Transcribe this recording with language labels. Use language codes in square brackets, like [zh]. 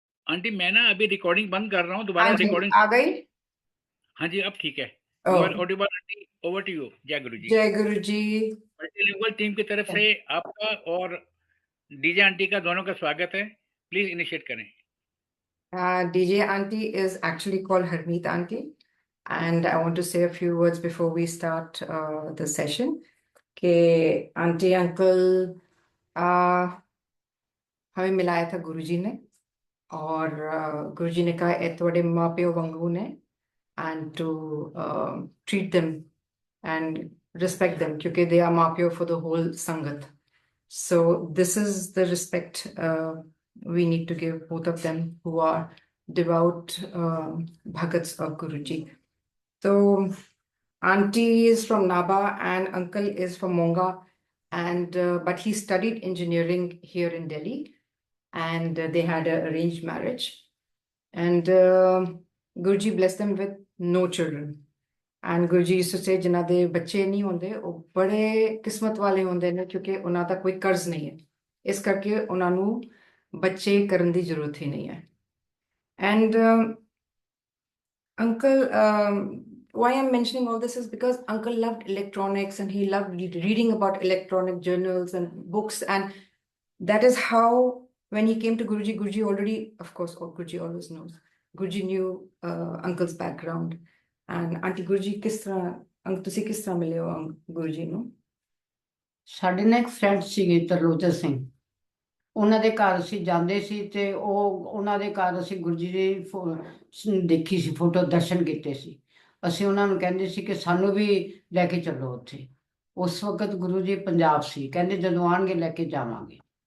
[hi] Aunty, मैं ना अभी रिकॉर्डिंग बंद कर रहा हूँ, दोबारा रिकॉर्डिंग आ गई। हाँ जी, अब ठीक है। [en] You are audible aunty, over to you. [hi] जय गुरु जी। जय गुरु जी। मल्टीलिंगुअल टीम की तरफ से आपका और डीजे आंटी का दोनों का स्वागत है। प्लीज इनिशिएट करें। [en] DJ auntie is actually called Harmeet auntie, and I want to say a few words before we start the session. [hi] कि आंटी अंकल हमें मिलाया था गुरुजी ने, और गुरुजी ने कहा [pa] ए थोड़े माँ प्यो वांगू ने, [en] and to treat them and respect them [hi] क्योंकि [en] they are [hi] माँ प्यो [en] for the whole [hi] संगत. [en] So this is the respect we need to give both of them who are devout bhagats of Guruji. So auntie is from Naba and uncle is from Monga, and but he studied engineering here in Delhi, and they had an arranged marriage, and Guruji blessed them with no children. [pa] And ਗੁਰਜੀ ਸੁਸੇ ਜਿਨ੍ਹਾਂ ਦੇ ਬੱਚੇ ਨਹੀਂ ਹੁੰਦੇ ਉਹ ਬੜੇ ਕਿਸਮਤ ਵਾਲੇ ਹੁੰਦੇ ਨੇ, ਕਿਉਂਕਿ ਉਹਨਾਂ ਦਾ ਕੋਈ ਕਰਜ਼ ਨਹੀਂ ਹੈ, ਇਸ ਕਰਕੇ ਉਹਨਾਂ ਨੂੰ ਬੱਚੇ ਕਰਨ ਦੀ ਜ਼ਰੂਰਤ ਹੀ ਨਹੀਂ ਹੈ. [en] And uncle, why I'm mentioning all this is because uncle loved electronics and he loved reading about electronic journals and books, and that is how when he came to Guruji, Guruji already, of course, Guruji always knows, Guruji knew uncle's background. And Auntie Guruji, [pa] किस तरह तुसी किस तरह मिले हो गुरुजी नु? ਸਾਡੇ ਨਾਲ ਇੱਕ ਫਰੈਂਡ ਸੀਗੇ ਤਰਲੋਚਨ ਸਿੰਘ, ਉਹਨਾਂ ਦੇ ਘਰ ਅਸੀਂ ਜਾਂਦੇ ਸੀ ਤੇ ਉਹਨਾਂ ਦੇ ਘਰ ਅਸੀਂ ਗੁਰੂ ਜੀ ਦੀ ਦੇਖੀ ਸੀ ਫੋਟੋ, ਦਰਸ਼ਨ ਕੀਤੇ ਸੀ। ਅਸੀਂ ਉਹਨਾਂ ਨੂੰ ਕਹਿੰਦੇ ਸੀ ਕਿ ਸਾਨੂੰ ਵੀ ਲੈ ਕੇ ਚੱਲੋ ਉੱਥੇ। ਉਸ ਵਕਤ ਗੁਰੂ ਜੀ ਪੰਜਾਬ ਸੀ, ਕਹਿੰਦੇ ਜਦੋਂ ਆਣਗੇ ਲੈ ਕੇ ਜਾਵਾਂਗੇ।